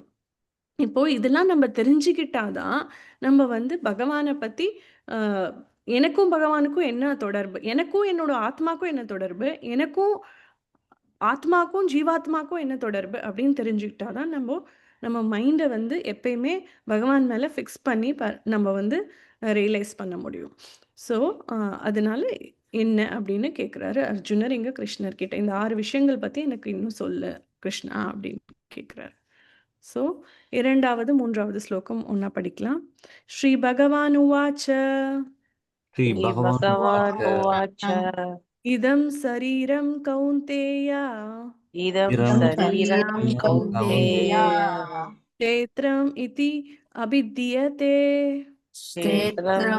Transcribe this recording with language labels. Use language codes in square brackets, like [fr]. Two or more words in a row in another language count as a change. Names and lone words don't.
[ta] இப்போ இதெல்லாம் நம்ம தெரிஞ்சுக்கிட்டாதான் நம்ம வந்து பகவானை பத்தி ஆஹ், எனக்கும் பகவானுக்கும் என்ன தொடர்பு, எனக்கும் என்னோட ஆத்மாக்கும் என்ன தொடர்பு, எனக்கும் ஆத்மாக்கும் ஜீவாத்மாக்கும் என்ன தொடர்பு அப்படின்னு தெரிஞ்சுக்கிட்டாதான் நம்ம மைண்டை வந்து எப்பயுமே பகவான் மேல ஃபிக்ஸ் பண்ணி நம்ம வந்து ரியலைஸ் பண்ண முடியும். ஸோ அதனால என்ன அப்படின்னு கேட்குறாரு அர்ஜுனர் இங்க கிருஷ்ணர் கிட்ட. இந்த 6 விஷயங்கள் பத்தி எனக்கு இன்னும் சொல்லு கிருஷ்ணா அப்படின்னு கேட்குறாரு. ஸோ 2வது 3வது ஸ்லோகம் ஒன்னா படிக்கலாம். [sa] श्री भगवान् उवाच श्री भगवान भगवान् उवाच उवाच इदं शरीरं कौन्तेय इदं इदं शरीरं शरीरं कौन्तेय क्षेत्रम् इति अभिधीयते क्षेत्रं